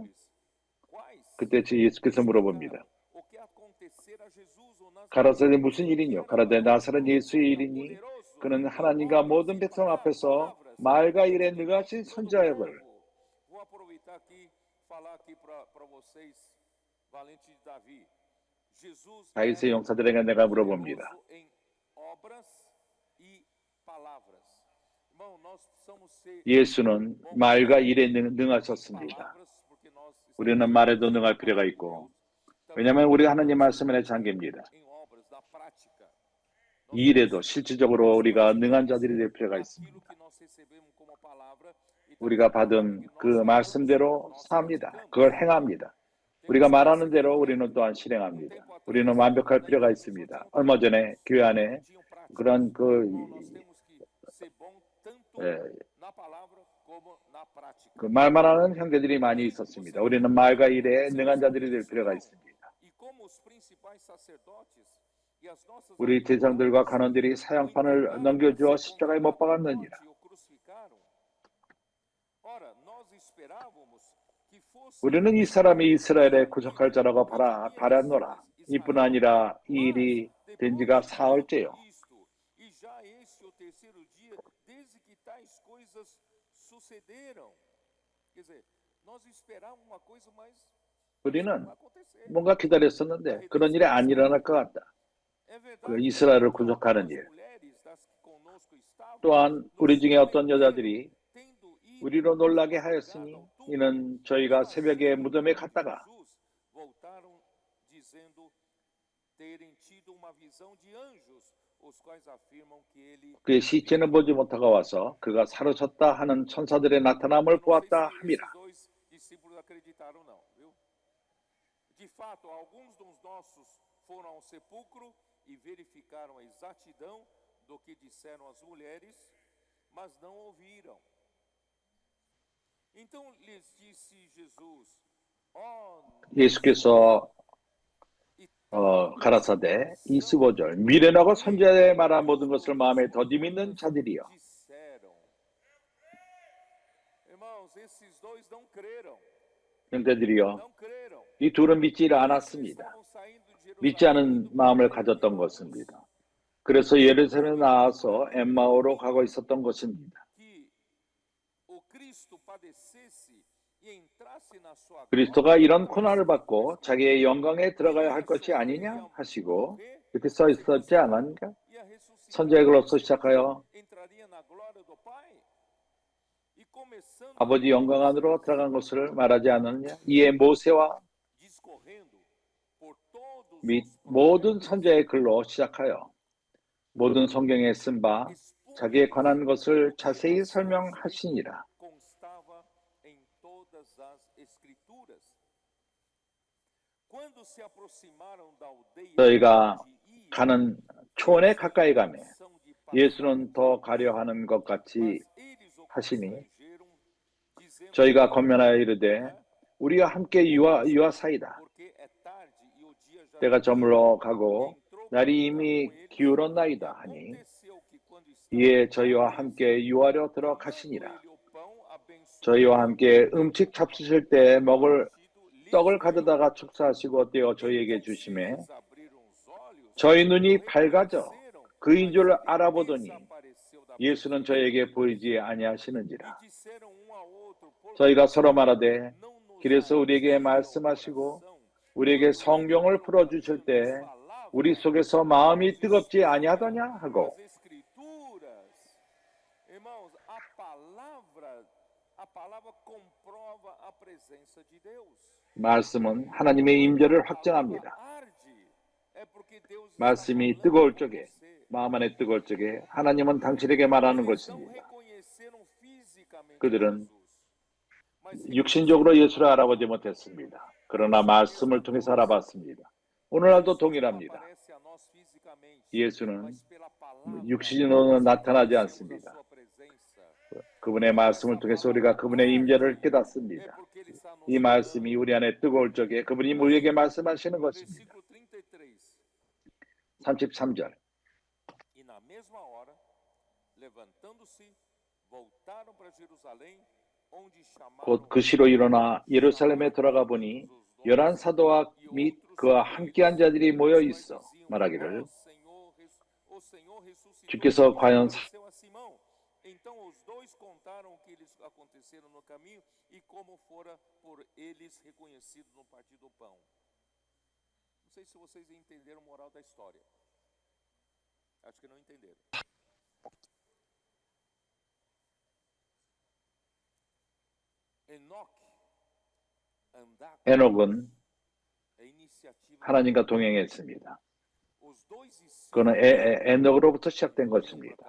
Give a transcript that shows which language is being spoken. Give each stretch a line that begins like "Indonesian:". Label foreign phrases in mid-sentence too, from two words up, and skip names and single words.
Korean: 그때 예수께서 물어봅니다. 가라사대 무슨 일이뇨? 가라사대 나사렛 예수의 일이니 그는 하나님과 모든 백성 앞에서 말과 일에 능하신 선지자역을
Portuguese: valente de Davi. Jesus
Korean: 다윗의
Portuguese: era
Korean: 용사들에게 내가 물어봅니다.
Portuguese: poderoso em obras e palavras. Irmão, nós precisamos ser
Korean: 예수는 말과 일에 능하셨습니다.
Portuguese: palavras porque nós
Korean: 우리는
Portuguese: estamos
Korean: 말에도 능할 필요가 있고,
Portuguese: também
Korean: 왜냐하면 우리가 하나님 말씀 안에 잠깁니다.
Portuguese: em obras, na prática.
Korean: 이 일에도 실질적으로 우리가 능한 자들이 될 필요가
Portuguese: Aquilo
Korean: 있습니다.
Portuguese: que nós recebemos como palavra e
Korean: 우리가
Portuguese: também na prática
Korean: 받은
Portuguese: que
Korean: 그
Portuguese: nós falamos,
Korean: 말씀대로
Portuguese: nós
Korean: 삽니다.
Portuguese: praticamos.
Korean: 그걸 행합니다. 우리가 말하는 대로 우리는 또한 실행합니다.
Portuguese: tempo atrás,
Korean: 우리는 완벽할
Portuguese: na
Korean: 필요가
Portuguese: igreja
Korean: 있습니다.
Portuguese: tinha
Korean: 얼마 전에 교회 안에
Portuguese: tinham prática.
Korean: 그런
Portuguese: Irmão, nós temos que ser bom tanto
Korean: 예,
Portuguese: na palavra como na prática.
Korean: 그 말만 하는 형제들이 많이 있었습니다. 우리는 말과 일에 능한 자들이 될 필요가 있습니다.
Portuguese: E como os principais sacerdotes e as nossas
Korean: 우리 대장들과 간원들이 사형판을 넘겨주어 십자가에 못 박았느니라.
Portuguese: morte o crucificaram. Ora, nós esperávamos que fosse
Korean: 우리는 이 사람이 이스라엘의 구속할 자라고 바랐노라. 이뿐 아니라 이 일이 된 지가 사흘째요.
Portuguese: isto, e já este o terceiro dia desde que tais coisas sucederam. Quer dizer, nós esperávamos uma coisa, mas
Korean: 우리는
Portuguese: não vai acontecer.
Korean: 뭔가 기다렸었는데 그런 일이 안 일어날 것 같다.
Portuguese: É verdade.
Korean: 그 이스라엘을 구속하는 일.
Portuguese: mulheres das que conosco estavam,
Korean: 또한 우리 중에 어떤 여자들이
Portuguese: tendo ido
Korean: 우리로 놀라게 하였으니 이는 저희가 새벽에 무덤에 갔다가
Portuguese: Jesus, voltaram dizendo terem tido uma visão de anjos, os quais afirmam que ele
Korean: 그의 시체는 보지 못하고 와서 그가 사로졌다 하는 천사들의 나타남을 보았다
Portuguese: esses
Korean: 함이라.
Portuguese: dois discípulos acreditaram não, viu? De fato, alguns dos nossos foram ao sepulcro e verificaram a exatidão do que disseram as mulheres, mas não ouviram. Então lhes disse Jesus: ó,
Korean: 예수께서 가라사대 25절 미련하고 선지자의 말한 모든 것을 마음에 더디 믿는 자들이여.
Portuguese: disseram. Irmãos, esses dois não creram.
Korean: 형제들이여,
Portuguese: Não creram.
Korean: 이 둘은 믿지 않았습니다.
Portuguese: Estavam saindo de
Korean: 믿지 않은 마음을 가졌던 것입니다. 그래서 예루살렘에 나와서 엠마오로 가고 있었던 것입니다.
Portuguese: que o Cristo padecesse e entrasse na sua
Korean: 그리스도가 이런 고난을 받고 자기의 영광에 들어가야 할 것이 아니냐 하시고 이렇게 써 있었지 않았는가?
Portuguese: e a ressuscitar
Korean: 선지자로서 시작하여
Portuguese: entraria na glória do Pai. E começando
Korean: 아버지 영광 안으로 들어간 것을 말하지 않았느냐? 이에 모세와
Portuguese: discorrendo por todos
Korean: 및
Portuguese: os
Korean: 모든 선지자의 글로 시작하여 모든 성경에 쓴 바 자기에 관한 것을 자세히 설명하시니라.
Portuguese: constava em todas as escrituras. Quando se aproximaram da aldeia
Korean: 저희가
Portuguese: de Ia,
Korean: 가는 초원에 가까이 가매
Portuguese: são de
Korean: 예수는 더 가려 하는 것 같이
Portuguese: Mas eles o
Korean: 하시니
Portuguese: constrangeram, dizendo:
Korean: 저희가 권면하여 이르되 우리가 함께 유하사이다.
Portuguese: porque é tarde e o dia já
Korean: 때가 저물어 가고
Portuguese: entrou
Korean: 날이
Portuguese: para
Korean: 이미
Portuguese: com eles.
Korean: 기울었나이다 하니
Portuguese: Aconteceu que quando
Korean: 이에 저희와 함께 유하려 들어가시니라.
Portuguese: ele o pão abençoou,
Korean: 저희와 함께 음식 잡수실 때 먹을
Portuguese: lhes
Korean: 떡을 가져다가 축사하시고 떼어 저희에게 주심에
Portuguese: eles abriram os olhos,
Korean: 저희 눈이 밝아져
Portuguese: reconheceram,
Korean: 그인 줄 알아보더니
Portuguese: desapareceu da
Korean: 예수는 저에게 보이지 아니하시는지라.
Portuguese: disseram um ao outro, por
Korean: 저희가 서로 말하되
Portuguese: não nos
Korean: 길에서 우리에게
Portuguese: ardeu o
Korean: 말씀하시고
Portuguese: coração,
Korean: 우리에게 성경을 풀어주실 때 우리 속에서 마음이 뜨겁지 아니하더냐 하고
Portuguese: as escrituras. Irmãos, a palavra comprova a presença de Deus.
Korean: 말씀은 하나님의 임재를 확증합니다.
Portuguese: Arde, é porque Deus está
Korean: 말씀이
Portuguese: falando
Korean: 뜨거울
Portuguese: com
Korean: 적에
Portuguese: você.
Korean: 마음 안에 뜨거울 적에 하나님은 당신에게 말하는
Portuguese: Eles não
Korean: 것입니다.
Portuguese: reconheceram fisicamente
Korean: 그들은
Portuguese: Jesus, mas
Korean: 육신적으로 예수를 알아보지 못했습니다. 그러나 말씀을 통해서 알아봤습니다. 오늘날도 동일합니다.
Portuguese: aparece a nós fisicamente,
Korean: 예수는
Portuguese: mas pela palavra
Korean: 육신으로는 나타나지
Portuguese: conhecemos a
Korean: 않습니다.
Portuguese: sua presença.
Korean: 그분의 말씀을 통해서 우리가 그분의 임재를
Portuguese: É
Korean: 깨닫습니다.
Portuguese: porque ele está nos
Korean: 이 말씀이 우리 안에 뜨거울 적에 그분이 우리에게 말씀하시는 것입니다.
Portuguese: versículo 33.
Korean: 33절
Portuguese: E na mesma hora, levantando-se, voltaram para Jerusalém, onde chamaram
Korean: 곧 그 시로 일어나 예루살렘에 돌아가 보니 열한 사도와 및 그와 함께한 자들이 모여 있어 말하기를 주께서 과연
Portuguese: Então os dois contaram o que lhes aconteceram no caminho e como fora por eles reconhecido no partir do pão. sei se vocês entenderam a moral da história. Acho que não entenderam.
Korean: 에녹은 하나님과 동행했습니다. 그는 에녹으로부터 시작된 것입니다.